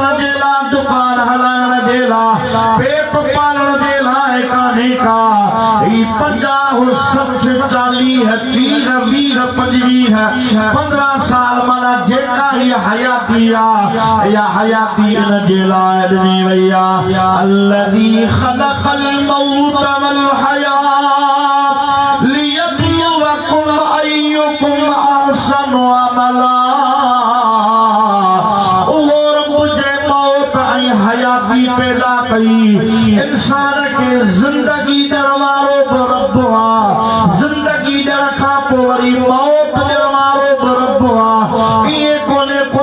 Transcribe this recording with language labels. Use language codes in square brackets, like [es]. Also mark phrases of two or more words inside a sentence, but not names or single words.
[sd] जे लाइ दुकान हलाइण जे लाइ पेट पालण जे लाइ कान्हे का ही 50 60 40 30 20 25 15 साल माना जेका ही हयाती आहे या हयाती इन जे लाइ ॾिनी वई आहे [ar] الذي خلق الموت والحياة ليبلوكم أيكم أحسن عملا [sd] उहो रब जे मौत ऐं हयाती पैदा कई इंसान खे ज़िंदगी ॾियण वारो बि रब आहे ज़िंदगी ॾियण खां पोइ वरी मौत ॾियण वारो बि रब आहे इएं कोन्हे को